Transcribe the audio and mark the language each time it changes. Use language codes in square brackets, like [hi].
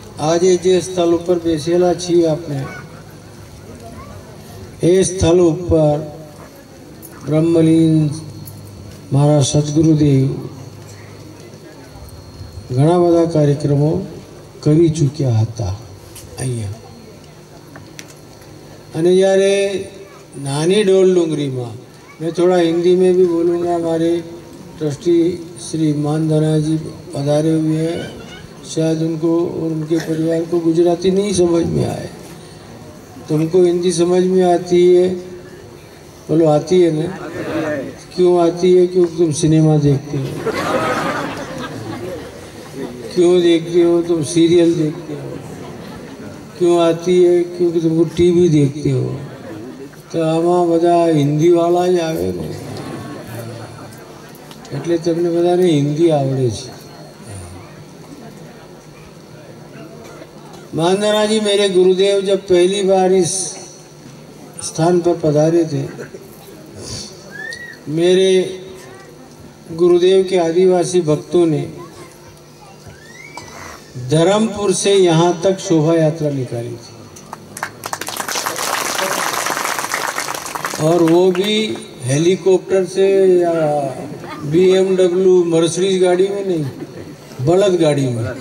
[gu] આજે જે સ્થળ ઉપર બેસેલા છીએ આપણે એ સ્થળ ઉપર બ્રહ્મલીન મારા સદગુરુદેવ ઘણા બધા કાર્યક્રમો કરી ચૂક્યા હતા અહીંયા। અને જ્યારે [hi] नानी डोल डूंगरी में मैं थोड़ा हिंदी में भी बोलूँगा। हमारे ट्रस्टी श्री मानधना जी पधारे हुए हैं, शायद उनको और उनके परिवार को गुजराती नहीं समझ में आए, तुमको हिंदी समझ में आती है? बोलो आती है ना? क्यों आती है? क्योंकि तुम सिनेमा देखते हो। क्यों देखते हो? तुम सीरियल देखते हो। क्यों आती है? क्योंकि तुमको टीवी देखते हो। [gu] तो आमा બધા હિન્દી વાળા જ આવે ને, એટલે તમને બધાને હિન્દી આવડે છે। [hi] मानधना जी मेरे गुरुदेव जब पहली बार इस स्थान पर पधारे थे, मेरे गुरुदेव के आदिवासी भक्तों ने धर्मपुर से यहाँ तक शोभा यात्रा निकाली थी, और वो भी हेलीकॉप्टर से या BMW मर्सिडीज गाड़ी में नहीं, बलद गाड़ी में।